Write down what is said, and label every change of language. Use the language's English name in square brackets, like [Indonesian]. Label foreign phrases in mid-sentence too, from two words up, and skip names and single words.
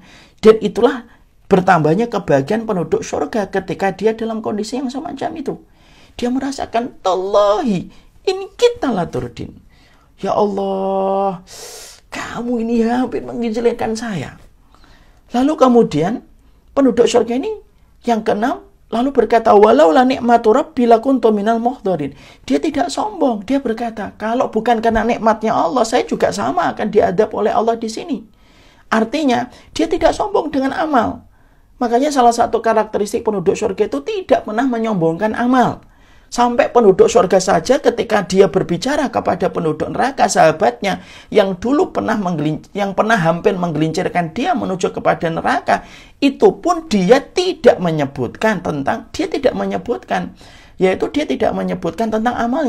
[Indonesian] Dan itulah bertambahnya kebahagiaan penduduk surga ketika dia dalam kondisi yang semacam itu. Dia merasakan, [Arabic] تالله إن كدت لتردين. [Indonesian] Ya Allah, kamu ini hampir menggelincirkan saya. Lalu kemudian penduduk surga ini yang keenam lalu berkata, [Arabic] ولولا نعمة ربي لكنت من المحضرين. [Indonesian] Dia tidak sombong, dia berkata, kalau bukan karena nikmatnya Allah, saya juga sama akan diadab oleh Allah di sini. Artinya, dia tidak sombong dengan amal. Makanya salah satu karakteristik penduduk surga itu tidak pernah menyombongkan amal. Sampai penduduk surga saja ketika dia berbicara kepada penduduk neraka, sahabatnya yang dulu pernah hampir menggelincirkan dia menuju kepada neraka, itu pun dia tidak menyebutkan yaitu dia tidak menyebutkan tentang amalnya.